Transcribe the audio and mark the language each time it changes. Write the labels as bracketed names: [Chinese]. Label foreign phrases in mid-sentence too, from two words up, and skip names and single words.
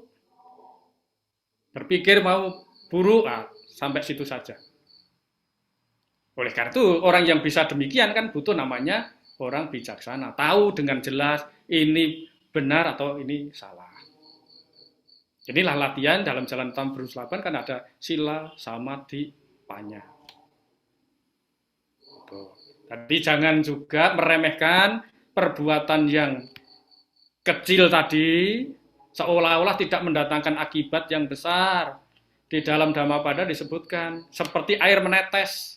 [Indonesian] Berpikir mau buruk, sampai situ saja. Oleh karena itu, orang yang bisa demikian kan butuh namanya orang bijaksana. Tahu dengan jelas ini benar atau ini salah. Inilah latihan dalam jalan Tambrus 8 kan ada [Pali] sila, samadhi, panya. [Indonesian] Jadi jangan juga meremehkan perbuatan yang kecil tadi, seolah-olah tidak mendatangkan akibat yang besar. Di dalam Dhammapada disebutkan, seperti air menetes.